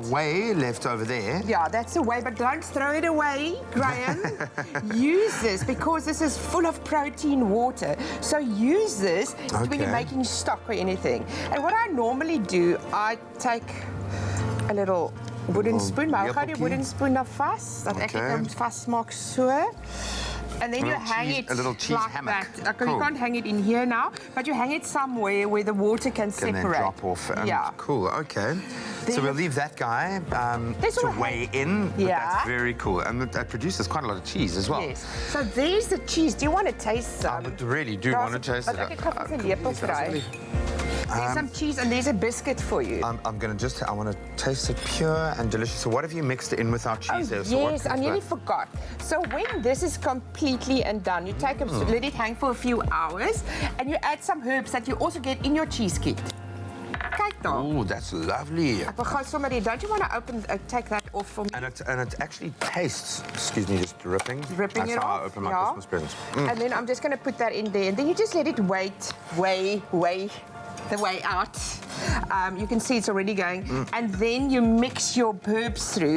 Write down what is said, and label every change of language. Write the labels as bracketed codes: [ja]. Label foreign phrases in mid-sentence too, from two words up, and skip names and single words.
[en] our whey left over there. Yeah, that's the way, but don't throw it away, Graham. Use this because this is full of protein water. So use this when you're Okay. making stock or anything. And what I normally do, I take a little wooden spoon, [af] maar hoe gaan die lepeltjie. [en] wooden spoon [af] nou vas? Dat ek Okay. dit vasmaak so. [en] And then A you little hang cheese- it a little cheese like hammock. that. Okay, Cool. you can't hang it in here now, but you hang it somewhere where the water can Can separate. then drop off. Yeah. Cool, okay. Then so we'll you- leave that guy This to will weigh in. But Yeah. that's very cool. And that produces quite a lot of cheese as well. Yes. So there's the cheese. Do you want to taste some? I really do want to taste it. [af] But ek het gou 'n lepel kry. [en] There's some cheese and there's a biscuit for you. I'm going to I want to taste it pure and delicious. So what have you mixed in with our cheese there? So what Yes, I comes nearly back? forgot. So when this is completely and done, you take let it hang for a few hours, and you add some herbs that you also get in your cheese kit. [af] Kyk daar. [en] Oh, that's lovely. [af] Ek wil gou sommer die. [en] Don't you want to take that off for me? And it actually tastes, excuse me, just dripping. Dripping That's it how off, I open my yeah. Christmas presents. And then I'm just going to put that in there, and then you just let it weigh the way out. You can see it's already going. And then you mix your herbs through.